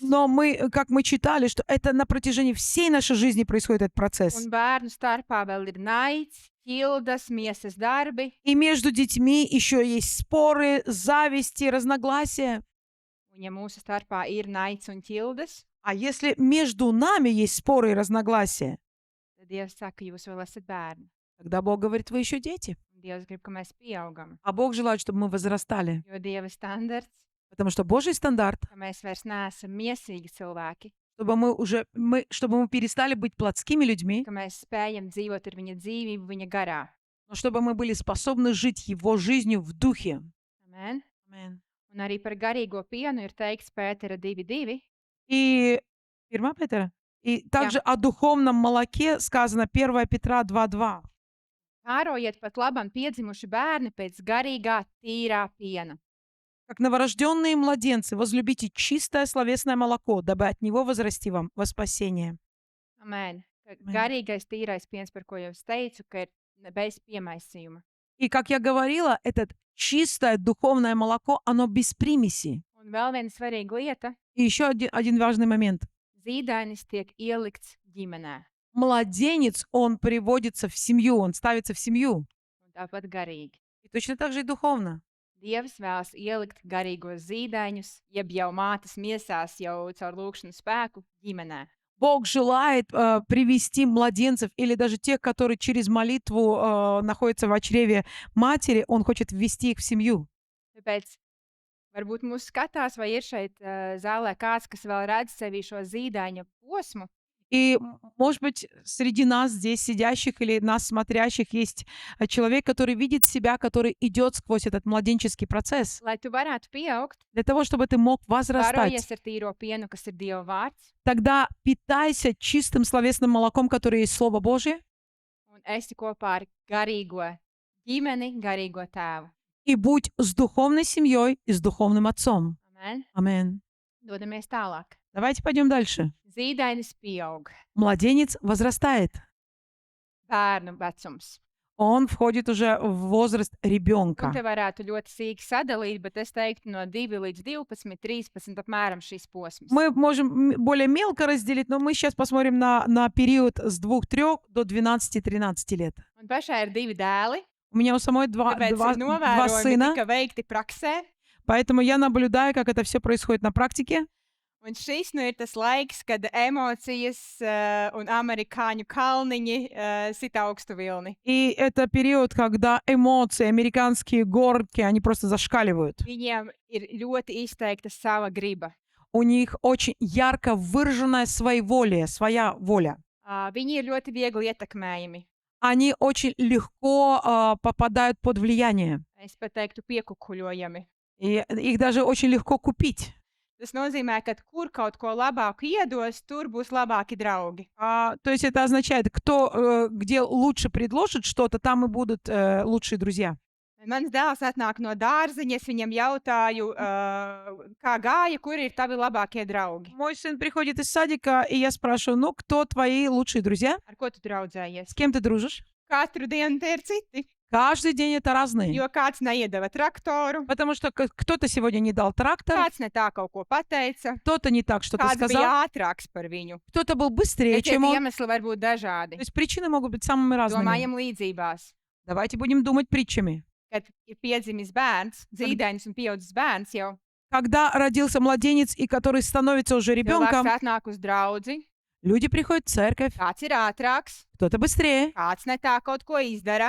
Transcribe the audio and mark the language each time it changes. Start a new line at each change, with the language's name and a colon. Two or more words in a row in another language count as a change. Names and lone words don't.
Russian: Но мы, как мы читали, что это на протяжении всей нашей жизни происходит этот процесс.
Latvian: Un bērnu starpā vēl ir naids, ķildas, miesas darbi.
Russian: И между детьми еще есть споры, зависти, разногласия.
Latvian: Un ja mūsu starpā ir naids un ķildas,
Russian: А если между нами есть споры и разногласия,
Latvian: tad Dievs saka, jūs vēl esat bērni.
Russian: тогда Бог говорит, вы еще дети.
Latvian: Un Dievs grib, ka mēs pieaugam.
Russian: А Бог желает, чтобы мы возрастали.
Latvian: Jo Dieva standarts,
Russian: Потому что Божий стандарт,
Latvian: ka mēs vairs neesam miesīgi cilvēki,
Russian: чтобы мы перестали быть плотскими людьми,
Latvian: ka mēs spējam dzīvot ar viņa dzīvību, viņa garā.
Russian: но чтобы мы были способны жить Его жизнью в духе.
Latvian: Amen.
Russian: Amen.
Latvian: Un arī par garīgo pienu ir teikts Pētera 2:2.
Russian: И Фирма Петра. И также о духовном молоке сказано 1 Петра 2:2.
Latvian: Kārojiet pat labam piedzimuši bērni pēc garīgā, tīrā piena.
Russian: Как новорожденные младенцы, возлюбите чистое словесное молоко, дабы от него возрасти вам во спасение.
Latvian: Amen. Ka
Russian: Amen.
Latvian: Garīgais, tīrais piens, par ko jau es teicu, ka ir bez piemaisījuma.
Russian: И, как я говорила, это чистое духовное молоко, оно без примеси.
Latvian: Un vēl viena svarīga lieta
Russian: И еще один важный момент. -
Latvian: zīdainis tiek ielikts ģimenē.
Russian: Младенец, он приводится в семью, он ставится в семью.
Latvian: Un tāpat garīgi.
Russian: И точно так же и духовно.
Latvian: Dievs vēlas ielikt garīgos zīdaiņus, jeb jau mātes miesās, jau caur lūkšanu spēku ģimenē.
Russian: Бог желает привести младенцев или даже тех, которые через молитву находятся в чреве матери, Он хочет ввести их в семью.
Latvian: Tāpēc varbūt mūs skatās, vai ir šeit zālē kāds, kas vēl redz sevi šo zīdaiņa posmu,
Russian: И, может быть, среди нас здесь сидящих или нас смотрящих есть человек, который видит себя, который идет сквозь этот младенческий процесс.
Latvian: lai tu varētu pieaugt,
Russian: Для того, чтобы ты мог возрастать,
Latvian: barojies ar tīro pienu, kas ir Dieva vārds,
Russian: тогда питайся чистым словесным молоком, которое есть Слово Божье,
Latvian: un esi kopā ar garīgo ģimeni, garīgo tēvu.
Russian: и будь с духовной семьей и с духовным отцом.
Latvian: Amen.
Russian: Аминь.
Latvian: Dodamies tālāk.
Russian: Давайте пойдем дальше.
Latvian: Zīdainis pieaug,
Russian: Младенец возрастает.
Latvian: bērnu vecums.
Russian: Он входит уже в возраст
Latvian: Un
Russian: ребенка.
Latvian: te varētu ļoti sīki sadalīt, bet es teiktu no 2 līdz 12, 13 apmēram šīs posms.
Russian: Мы можем более мелко разделить, но мы сейчас посмотрим на период с 2-3 до 12-13 лет.
Latvian: Un pašai ir 2 dēli,
Russian: У меня у самой два
Latvian: tāpēc ir novērojumi
Russian: сына,
Latvian: tika veikti praksē.
Russian: поэтому я наблюдаю, как это все происходит на практике.
Latvian: Un šis ir tas laiks, kad emocijas un amerikāņu kalniņi sit augstu vilni.
Russian: И это период, когда эмоции, американские горки, они просто зашкаливают.
Latvian: Viņiem ir ļoti izteikta sava griba.
Russian: У них очень ярко выраженная своеволие, своя воля.
Latvian: Viņi ir ļoti viegli ietekmējami.
Russian: Они очень легко попадают под влияние.
Latvian: Es pat teiktu piekukuļojami.
Russian: И их даже очень легко купить.
Latvian: Tas nozīmē, ka kur kaut ko labāku iedos, tur būs labāki draugi.
Russian: То есть это означает, где лучше предложит что-то, там и будут лучшие друзья.
Latvian: Mans dēls atnāk no dārziņa, es viņam jautāju, kā gāja, kur ir tavi labākie draugi.
Russian: Мой сын приходит из садика, и я спрашиваю, ну, кто твои лучшие друзья?
Latvian: Ar ko tu draudzējies?
Russian: С кем ты дружишь?
Latvian: Katru dienu tie ir citi,
Russian: Каждый день это разные.
Latvian: jo kāds neiedeva traktoru,
Russian: Потому что кто-то сегодня не дал трактор,
Latvian: kāds ne tā kaut ko pateica,
Russian: кто-то не так что-то
Latvian: kāds
Russian: сказал,
Latvian: bija ātrāks par viņu.
Russian: кто-то был быстрее,
Latvian: Bet tie
Russian: чем он.
Latvian: iemesli var būt
Russian: То
Latvian: dažādi.
Russian: есть причины могут быть самыми разными.
Latvian: Domājam līdzībās.
Russian: Давайте будем думать притчами.
Latvian: Kad ir piedzimis bērns, zīdainis un pieaudzis bērns jau,
Russian: Когда родился младенец, и который становится уже
Latvian: cilvēks
Russian: ребенком,
Latvian: atnāk uz draudzi,
Russian: люди приходят в церковь,
Latvian: kāds ir ātrāks,
Russian: кто-то быстрее,
Latvian: kāds ne tā kaut ko izdara,